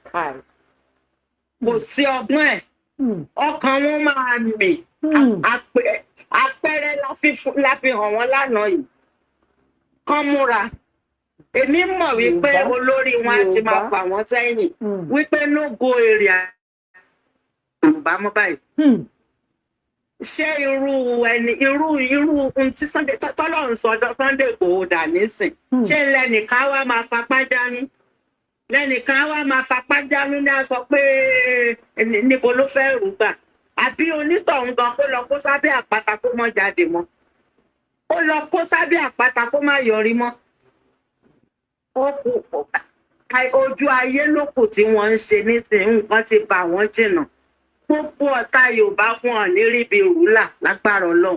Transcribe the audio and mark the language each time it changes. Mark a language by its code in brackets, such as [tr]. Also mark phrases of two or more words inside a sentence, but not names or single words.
[yo] kò sí ọgbọ́n ẹ̀ ọkàn wọn máa mì àpẹẹrẹ la fi hàn wọ́n lánàá yìí. Kán múra èmi mọ̀ wípé olórí wọn ti máa fà wọ́n sẹ́yìn wípé [en] no go area [yo] Yorùbá mọ́ báyìí. ṣé irú ohun tí Sunday tọ́lọ́run sọdọ̀ Sunday Igboho dà nísìn ṣé lẹ́nìkan wá máa fapá dání lẹ́nìkan wá máa fapá jánu ní a sọ pé níbo ló fẹ́ rú gbà àbí onítọ̀hún gan kó lọ kó sábẹ́ àpáta kó mọ́ jáde mọ́ ó lọ kó sábẹ́ àpáta kó má yọrí mọ́ ó kù ojú ayé lókù tí wọ́n ń ṣe nísìnyí nǹkan ti bà wọ́n jìnnà gbogbo ọ̀tá Yorùbá wọn ní ríbi rúlà lágbára Ọlọ́run.